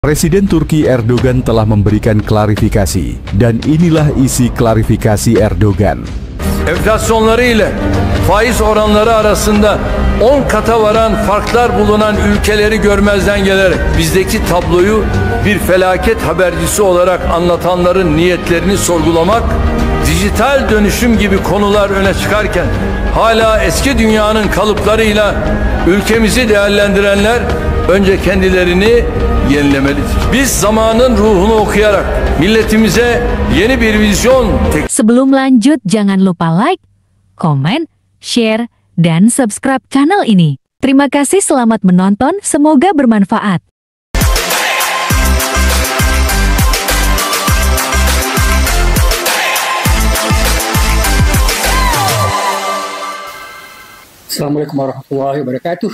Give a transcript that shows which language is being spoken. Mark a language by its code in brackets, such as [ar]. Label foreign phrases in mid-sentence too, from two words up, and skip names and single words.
[id] Presiden Turki Erdogan telah memberikan klarifikasi dan inilah isi klarifikasi Erdogan. [tr] Enflasyonları ile faiz oranları arasında 10 kata varan farklar bulunan ülkeleri görmezden gelerek bizdeki tabloyu bir felaket habercisi olarak anlatanların niyetlerini sorgulamak, dijital dönüşüm gibi konular öne çıkarken hala eski dünyanın kalıplarıyla ülkemizi değerlendirenler önce kendilerini yenilemelidir. Biz zamanın ruhunu okuyarak milletimize yeni bir vizyon. [id] Sebelum lanjut, jangan lupa like, komen, share, dan subscribe channel ini. Terima kasih, selamat menonton, semoga bermanfaat. [ar] السلام عليكم ورحمة الله وبركاته.